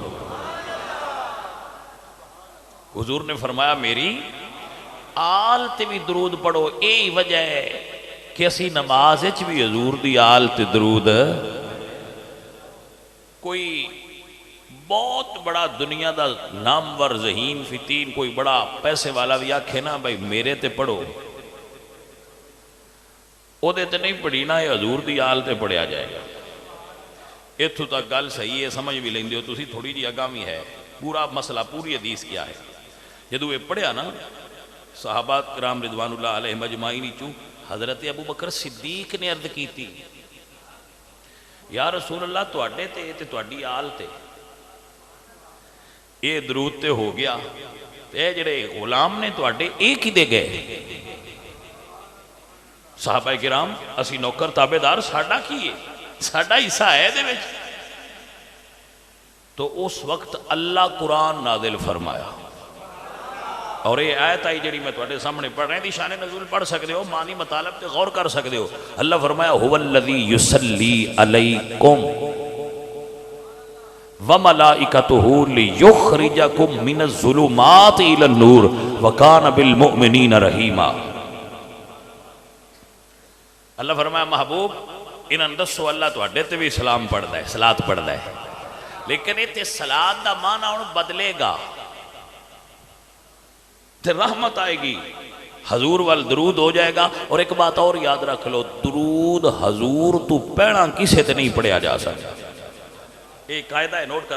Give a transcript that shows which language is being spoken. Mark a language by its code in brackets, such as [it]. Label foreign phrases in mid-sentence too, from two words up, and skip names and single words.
[pa] حضور نے فرمایا میری آل تے بھی درود پڑھو، یہی وجہ ہے کہ اسی نماز وچ بھی حضور دی آل تے درود، کوئی بہت بڑا دنیا دا نامور ذہین فتین کوئی بڑا پیسے والا بھی آکھے نا بھائی میرے تے پڑھو، او دے تے نہیں پڑھی نا، یہ حضور دی آل تے پڑھیا جائے گا۔ اتھو تک گل صحیح ہے، سمجھ بھی لیندے ہو تسی، تھوڑی جی اگامی ہے، پورا مسئلہ پوری حدیث کیا ہے۔ جدو یہ پڑھیا نا صحابہ کرام [ar] رضوان اللہ علیہ مجمعین [pa] چوں حضرت ابو بکر صدیق نے عرض کی تھی [ar] یا رسول اللہ [pa] تواڈے تے تواڈی آل تے یہ درود تے ہو گیا، اے جڑے غلام نے تواڈے اے کدے گئے؟ صحابہ کرام اسی نوکر تابعدار، ساڈا کی ہے، ساڈا حصہ ہے دے وچ۔ تو اس وقت اللہ قرآن نازل فرمایا، اور یہ آیت آئی جڑی میں تواڈے سامنے پڑھ رہے ہیں دی شان نزول پڑھ سکتے ہو، معنی مطالب تے غور کر سکتے ہو۔ اللہ فرمایا [ar] هو الذی یصلی علیکم وَمَلَائِكَتُهُ لِيُخْرِجَكُم مِّنَ الظُّلُمَاتِ إِلَى النُّورِ وَكَانَ بِالْمُؤْمِنِينَ رَحِيمًا۔ [pa] اللہ فرمایا محبوب انہاں دسو اللہ تواڈے تے بھی سلام پڑھدا ہے، صلاۃ پڑھدا ہے، لیکن ایتھے صلاۃ دا معنی ہن بدلے گا تے رحمت آئے گی، حضور وال درود ہو جائے گا۔ اور ایک بات اور یاد رکھ لو، درود حضور تو پہنا کسے تے نہیں پڑھیا جا سکتا، ایک قاعدہ ہے نوٹ کر